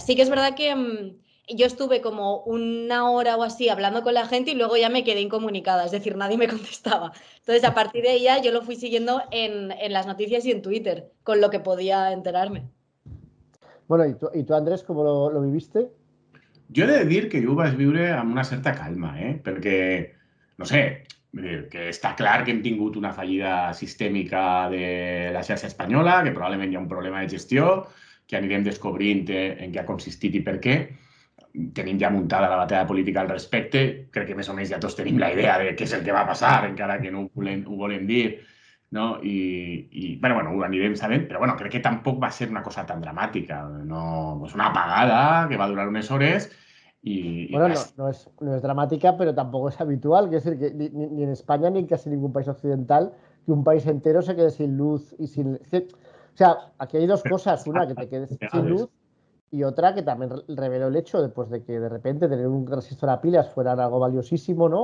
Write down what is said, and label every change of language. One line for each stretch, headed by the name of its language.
Spanish: Sí que es verdad que yo estuve como una hora o así hablando con la gente y luego ya me quedé incomunicada, es decir, nadie me contestaba. Entonces, a partir de ahí ya yo lo fui siguiendo en las noticias y en Twitter, con lo que podía enterarme. Bueno, ¿y tú Andrés, cómo lo viviste?
Catalan: Jo he de dir que jo ho vaig viure amb una certa calma, perquè, no sé, que està clar que hem tingut una fallida sistèmica de la xarxa espanyola, que probablement hi ha un problema de gestió, que anirem descobrint en què ha consistit i per què. Tenim ja muntada la batalla política al respecte. Crec que més o menys ja tots tenim la idea de què és el que va passar, encara que no ho volem dir, no? Bueno, ho anirem sabent, però bueno, crec que tampoc va ser una cosa tan dramàtica. No, és una apagada que va durar unes hores
Spanish: Bueno, no es dramática, pero tampoco es habitual. Quiero decir que ni en España ni en casi ningún país occidental que un país entero se quede sin luz y sin... O sea, aquí hay dos cosas. Una, que te quedes sin luz, y otra que también reveló el hecho de que de repente tener un resistor a pilas fuera algo valiosísimo, ¿no?